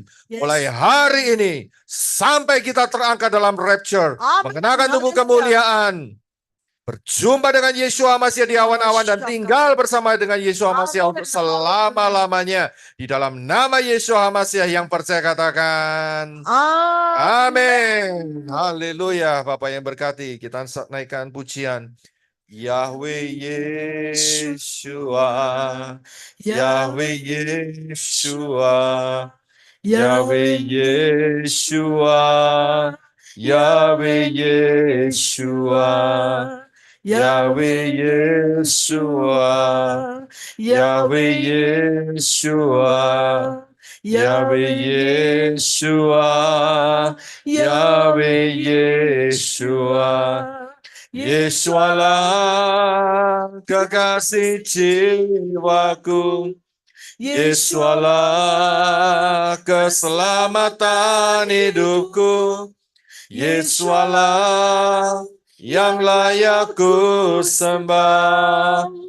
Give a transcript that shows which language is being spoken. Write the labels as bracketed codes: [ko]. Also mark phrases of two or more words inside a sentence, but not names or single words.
[id] Mulai hari ini sampai kita terangkat dalam rapture, mengenakan tubuh kemuliaan, berjumpa dengan Yeshua HaMasiah di awan-awan dan tinggal bersama dengan Yeshua HaMasiah untuk selama-lamanya. Di dalam nama Yeshua HaMasiah yang percaya katakan amin. Haleluya. Bapak yang berkati, kita naikkan pujian. Yahweh Yeshua, Yahweh Yeshua, Yahweh Yeshua, Yahweh Yeshua, Yahweh Yeshua, Yahweh Yeshua, Yahweh Yeshua, Yahweh Yeshua, Yesualah kekasih jiwaku, Yesualah keselamatan hidupku, Yesualah yang layak ku sembah,